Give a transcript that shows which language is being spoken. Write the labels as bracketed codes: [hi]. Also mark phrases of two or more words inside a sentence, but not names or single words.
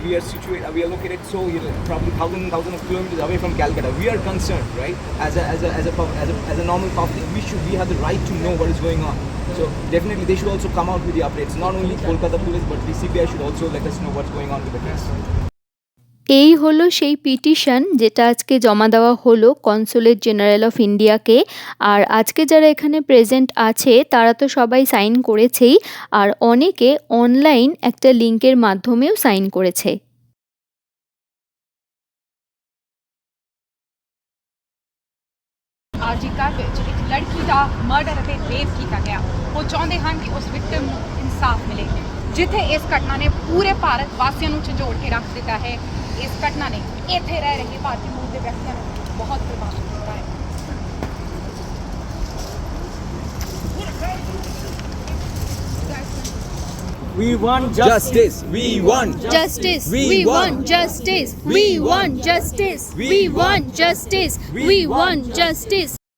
[en] We are located so, probably thousands of kilometers away from Calcutta. We are concerned, right? As a normal public, we have the right to know what is going on. So definitely they should also come out with the updates. Not only Kolkata police, but the CBI should also let us know what's going on with the case. [bn] এই হলো সেই পিটিশন যেটা আজকে জমা দেওয়া হলো কনসুলেট জেনারেল অফ ইন্ডিয়াকে। আর আজকে যারা এখানে প্রেজেন্ট আছে তারা তো সবাই সাইন করেছেই, আর অনেকে অনলাইন একটা লিঙ্কের মাধ্যমেও সাইন করেছে। [pa] ਆਰਜੀਕਰ ਵਿੱਚ ਇੱਕ ਲੜਕੀ ਦਾ ਮਰਡਰ ਅਤੇ ਰੇਪ ਕੀਤਾ ਗਿਆ। ਉਹ ਚਾਹੁੰਦੇ ਹਨ ਕਿ ਉਸ ਵਿਕਟਿਮ ਨੂੰ ਇਨਸਾਫ ਮਿਲੇ। ਜਿੱਥੇ ਇਸ ਘਟਨਾ ਨੇ ਪੂਰੇ ਭਾਰਤ ਵਾਸੀਆਂ ਨੂੰ ਝੰਜੋੜ ਕੇ ਰੱਖ ਦਿੱਤਾ ਹੈ, ਇਸ ਘਟਨਾ ਨੇ ਇੱਥੇ ਰਹਿ ਰਹੇ ਭਾਰਤੀ ਮੂਲ ਦੇ ਵਿਅਕਤੀਆਂ ਨੂੰ ਬਹੁਤ ਪ੍ਰਭਾਵਿਤ ਕੀਤਾ ਹੈ। [en] We want Justice. We want Justice. We We want want justice. We We want want justice. We We want want justice. We We want want justice.